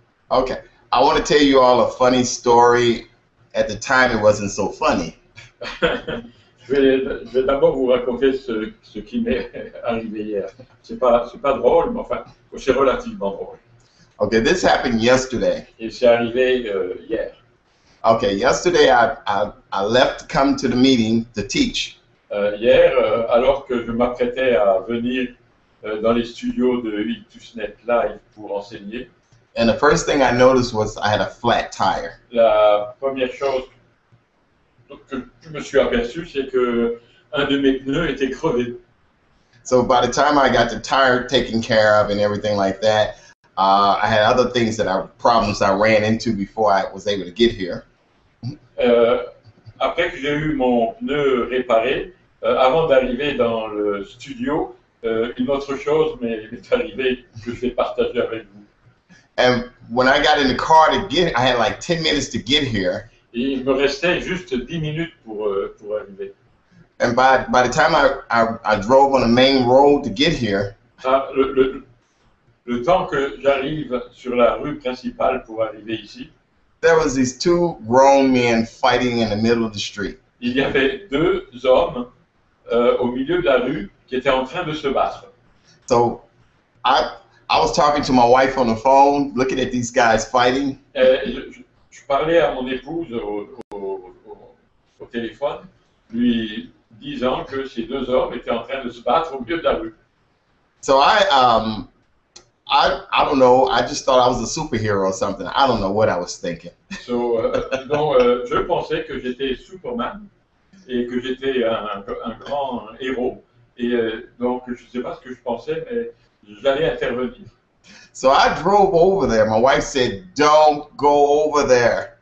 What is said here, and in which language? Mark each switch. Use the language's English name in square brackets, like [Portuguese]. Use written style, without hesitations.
[English] Okay, I want to tell you all a funny story. At the time, it wasn't so funny. [French] Je vais d'abord vous raconter ce qui m'est arrivé hier. C'est pas drôle, mais enfin, c'est relativement drôle. [English] Okay, this happened yesterday. [French] Et c'est arrivé hier. [English] Okay, yesterday I left to come to the meeting to teach. [French] Hier, alors que je m'apprêtais à venir dans les studios de Iltusnet Live pour enseigner. [English] And the first thing I noticed was I had a flat tire. [French] La première chose que je me suis aperçu, c'est que un de mes pneus était crevé. [English] So by the time I got the tire taken care of and everything like that, I had other problems I ran into before I was able to get here. [French] Après que j'ai eu mon pneu réparé, avant d'arriver dans le studio, une autre chose m'est arrivée que je vais partager avec vous. [English] And when I got in the car I had like 10 minutes to get here. [French] Et il me restait juste 10 minutes pour arriver. [English] And by the time I drove on the main road to get here, [French] le temps que j'arrive sur la rue principale pour arriver ici, [English] there was these two grown men fighting in the middle of the street. [French] Il y avait deux hommes au milieu de la rue qui étaient en train de se battre. [English] So I was talking to my wife on the phone, looking at these guys fighting. [French] Je parlais à mon épouse au téléphone, lui disant que ces deux hommes étaient en train de se battre au milieu de la rue. [English] So I don't know. I just thought I was a superhero or something. I don't know what I was thinking. [French] Donc, je pensais que j'étais Superman et que j'étais un grand héros. Et donc, je ne sais pas ce que je pensais, mais j'allais intervenir. [English] So I drove over there. My wife said, "Don't go over there."